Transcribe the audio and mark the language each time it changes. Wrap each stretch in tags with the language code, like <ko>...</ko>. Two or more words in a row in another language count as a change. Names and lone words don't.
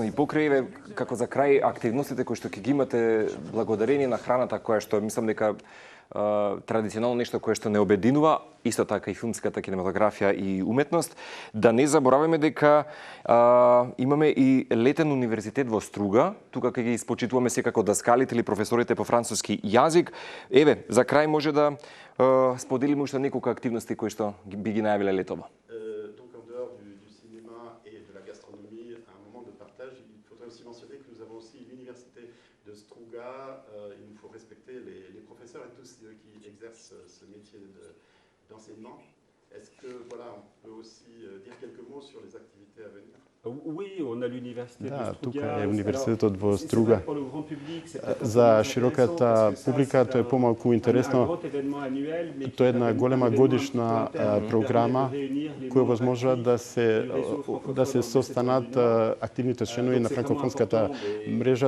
<mk>И покрај како за крај активностите кои што ќе ги имате благодарение на храната која што мислам дека традиционално нешто кое што не обединува, исто така и филмската кинематографија и уметност. Да не забораваме дека имаме и летен универзитет во Струга. Тука ќе ги испочитуваме секако даскалите или професорите по француски јазик. Еве, за крај може да споделиме уште неколку активности кои што би ги најавиле летово.</mk> <fr>D'enseignement. Est-ce que voilà, on peut aussi dire quelques mots sur les activités à venir? Oui, on a l'université de Struga.</fr> <mk>Тука е универзитетот во Струга. За широката публика тоа е помалку интересно. Тоа е една голема годишна програма која возможува да се состанат активните членови на франкофонската мрежа.</mk>